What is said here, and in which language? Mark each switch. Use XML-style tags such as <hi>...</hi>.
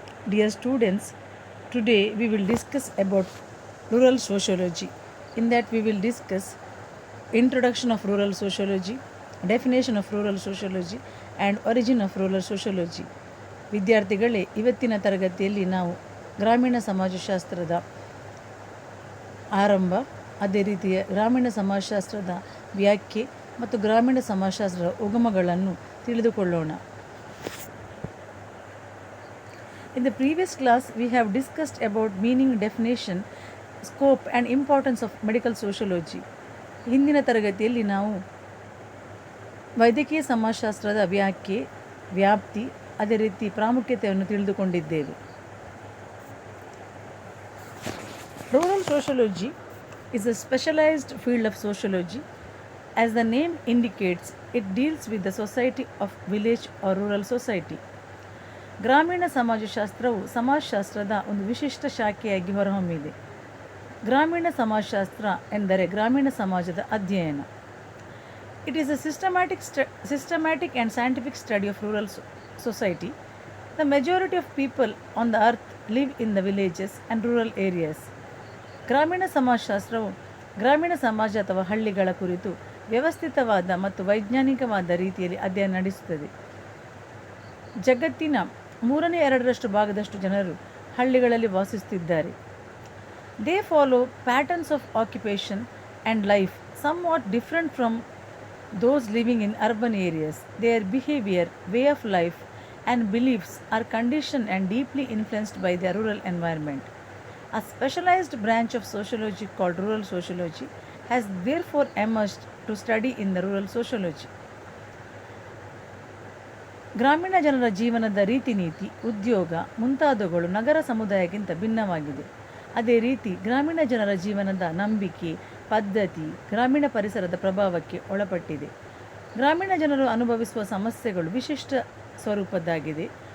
<en>Dear students, today we will discuss about rural sociology. In that we will discuss introduction of rural sociology, definition of rural sociology and origin of rural sociology.</en> <kn>ವಿದ್ಯಾರ್ಥಿಗಳೇ, ಇವತ್ತಿನ ತರಗತಿಯಲ್ಲಿ ನಾವು ಗ್ರಾಮೀಣ ಸಮಾಜಶಾಸ್ತ್ರದ ಆರಂಭ, ಅದೇ ರೀತಿಯ ಗ್ರಾಮೀಣ ಸಮಾಜಶಾಸ್ತ್ರದ ವ್ಯಾಖ್ಯೆ ಮತ್ತು ಗ್ರಾಮೀಣ ಸಮಾಜಶಾಸ್ತ್ರದ ಉಗಮಗಳನ್ನು ತಿಳಿದುಕೊಳ್ಳೋಣ.</kn> <en>In the previous class, we have discussed about meaning, definition, scope and importance of medical sociology.</en> <kn>ಹಿಂದಿನ ತರಗತಿಯಲ್ಲಿ ನಾವು ವೈದ್ಯಕೀಯ ಸಮಾಜಶಾಸ್ತ್ರದ ವ್ಯಾಖ್ಯೆ, ವ್ಯಾಪ್ತಿ, ಅದೇ ರೀತಿ ಪ್ರಾಮುಖ್ಯತೆಯನ್ನು ತಿಳಿದುಕೊಂಡಿದ್ದೇವೆ.</kn> <en>Rural sociology is a specialized field of sociology. As the name indicates, it deals with the society of village or rural society.</en> <kn>ಗ್ರಾಮೀಣ ಸಮಾಜಶಾಸ್ತ್ರವು ಸಮಾಜಶಾಸ್ತ್ರದ ಒಂದು ವಿಶಿಷ್ಟ ಶಾಖೆಯಾಗಿ ಹೊರಹೊಮ್ಮಿದೆ. ಗ್ರಾಮೀಣ ಸಮಾಜಶಾಸ್ತ್ರ ಎಂದರೆ ಗ್ರಾಮೀಣ ಸಮಾಜದ ಅಧ್ಯಯನ.</kn> <en>It is a systematic and scientific study of rural society. The majority of people on the earth live in the villages and rural areas.</en> <kn>ಗ್ರಾಮೀಣ ಸಮಾಜಶಾಸ್ತ್ರವು ಗ್ರಾಮೀಣ ಸಮಾಜ ಅಥವಾ ಹಳ್ಳಿಗಳ ಕುರಿತು ವ್ಯವಸ್ಥಿತವಾದ ಮತ್ತು ವೈಜ್ಞಾನಿಕವಾದ ರೀತಿಯಲ್ಲಿ ಅಧ್ಯಯನ ನಡೆಸುತ್ತದೆ. ಜಗತ್ತಿನ 2/3 ಭಾಗದಷ್ಟು ಜನರು ಹಳ್ಳಿಗಳಲ್ಲಿ ವಾಸಿಸುತ್ತಿದ್ದಾರೆ.</kn> <en>They follow patterns of occupation and life somewhat different from those living in urban areas. Their behavior, way of life and beliefs are conditioned and deeply influenced by their rural environment. A specialized branch of sociology called rural sociology has therefore emerged to study in the rural sociology.</en> <kn>ಗ್ರಾಮೀಣ ಜನರ ಜೀವನದ ರೀತಿ ನೀತಿ, ಉದ್ಯೋಗ ಮುಂತಾದವುಗಳು ನಗರ ಸಮುದಾಯಕ್ಕಿಂತ ಭಿನ್ನವಾಗಿದೆ. ಅದೇ ರೀತಿ ಗ್ರಾಮೀಣ ಜನರ ಜೀವನದ ನಂಬಿಕೆ, ಪದ್ಧತಿ ಗ್ರಾಮೀಣ ಪರಿಸರದ ಪ್ರಭಾವಕ್ಕೆ ಒಳಪಟ್ಟಿದೆ. ಗ್ರಾಮೀಣ ಜನರು ಅನುಭವಿಸುವ ಸಮಸ್ಯೆಗಳು ವಿಶಿಷ್ಟ ಸ್ವರೂಪದ್ದಾಗಿದೆ.</kn>